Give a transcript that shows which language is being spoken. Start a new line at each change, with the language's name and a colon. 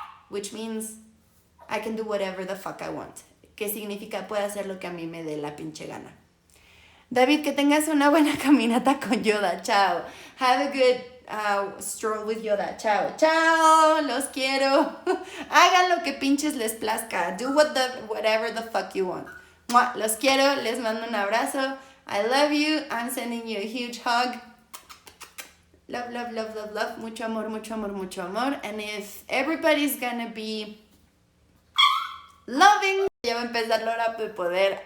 English: Which means I can do whatever the fuck I want.
Spanish: ¿Qué significa? Puedo hacer lo que a mí me dé la pinche gana. David, que tengas una buena caminata con Yoda. Chao.
English: Have a good stroll with Yoda.
Spanish: Chao. Chao. Los quiero. Hagan lo que pinches les plazca.
English: Do whatever the fuck you want.
Spanish: ¡Mua! Los quiero. Les mando un abrazo.
English: I love you. I'm sending you a huge hug. Love, love, love, love, love.
Spanish: Mucho amor, mucho amor, mucho amor.
English: And if everybody's gonna be loving.
Spanish: Ya va a empezar la hora de poder.